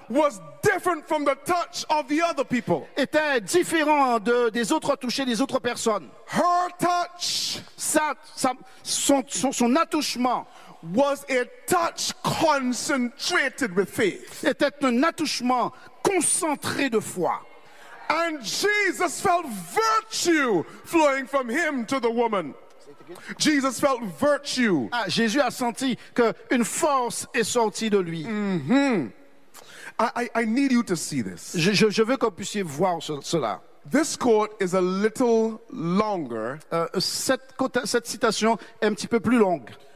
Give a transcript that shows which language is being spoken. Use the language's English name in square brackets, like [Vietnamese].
[English] was different from the touch of the other people. [French] Était différent des autres touchés des autres personnes. [English] Her touch, [French] son attouchement, [English] was a touch concentrated with faith. [French] Était un attouchement concentré de foi. [English] And Jesus felt virtue flowing from him to the woman. Jesus felt virtue. [French] Ah, Jésus a senti que une force est sortie de lui. [English] Mm-hmm. I need you to see this. [French] Je veux que vous puissiez voir cela. [English] This quote is a little longer. [French] Cette citation est un petit peu plus longue.